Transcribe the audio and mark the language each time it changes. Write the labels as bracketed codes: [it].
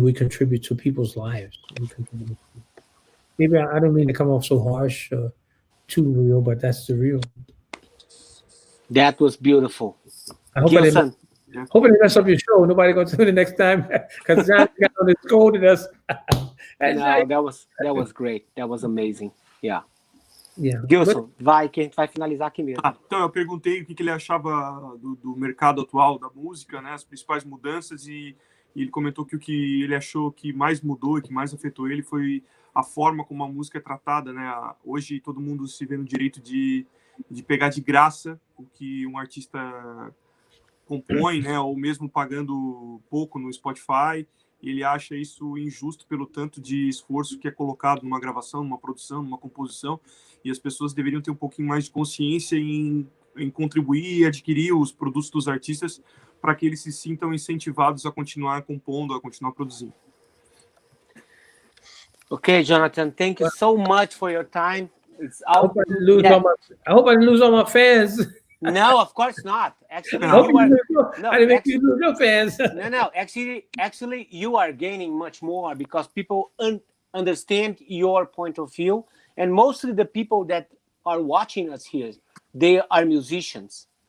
[en] We contribute to people's lives. Maybe I don't mean to come off so harsh, too real, but that's the real. That was beautiful. I hope Gilson. I didn't mess up your show. Nobody going to tune in next time because John got on his scolded us. No, that was great. That was amazing. Yeah. Yeah. [pt] Gilson, vai que a gente vai finalizar aqui mesmo. Então, eu perguntei o que ele achava do mercado atual da música, né, as principais mudanças, e ele comentou que o que ele achou que mais mudou e que mais afetou ele foi a forma como a música é tratada, né? Hoje todo mundo se vê no direito de pegar de graça o que um artista compõe, né? Ou mesmo pagando pouco no Spotify. E ele acha isso injusto pelo tanto de esforço que é colocado numa gravação, numa produção, numa composição, e as pessoas deveriam ter um pouquinho mais de consciência em contribuir e adquirir os produtos dos artistas para que eles se sintam incentivados a continuar compondo, a continuar produzindo. [en] Okay, Jonathan, thank you so much for your time. I hope I didn't lose all my fans. No, of course not. Actually, I didn't make you lose your fans. No. Actually, you are gaining much more because people understand your point of view, and mostly the people that are watching us here, they are musicians.